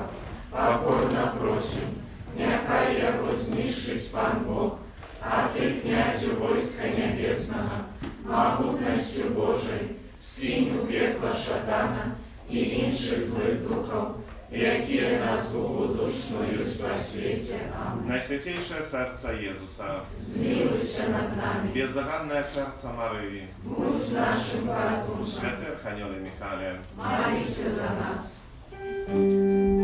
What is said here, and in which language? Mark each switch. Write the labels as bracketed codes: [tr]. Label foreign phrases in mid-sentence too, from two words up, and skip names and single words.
[uk] Покорно просим, нехай його знищить Пан Бог, а ти, князю войска небесного, могутністю Божою, скинь у пекло шатана і інших злих духов, які нас Богу душною просвіті. Амінь. [pl] Najświętniejsze serce Jezusa, [uk] Змилуйся над нами, [pl] bezzagadne serce Maryi, [uk] будь нашим порятунком, [pl] Święty Archaniole Michale, [uk] молися за нас.